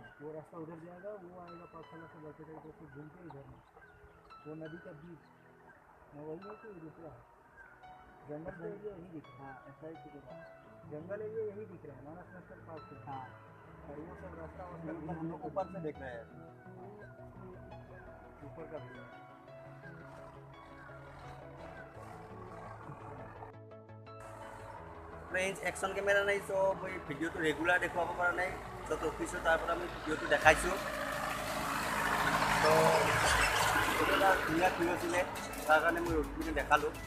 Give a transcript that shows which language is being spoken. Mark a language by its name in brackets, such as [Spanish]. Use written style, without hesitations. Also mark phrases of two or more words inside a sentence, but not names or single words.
[Hindi] वो रास्ता उधर जाएगा, वो आएगा पाठशाला से बैठे थे, तो फिर घूम के इधर में वो नदी का बीच में वही है कि दूसरा है। जंगल का एरिया यही दिख रहा है। हाँ, ऐसा ही कुछ है। जंगल एरिया यही दिख रहा है मानस नेशनल पार्क से। हाँ, और वो सब रास्ता हम लोग ऊपर से देख रहे हैं। ऊपर का भी है। [English] action camera [Assamese] নাই, চ' মই ভিডিঅ'টো ৰেগুলাৰ দেখুৱাব পৰা নাই। য'ত অফিচৰ তাৰ পৰা মই ভিডিঅ'টো দেখাইছোঁ। ত' এইটো এটা ধুনীয়া ভিউ আছিলে, তাৰ কাৰণে মই ৰ'দটো দেখালোঁ।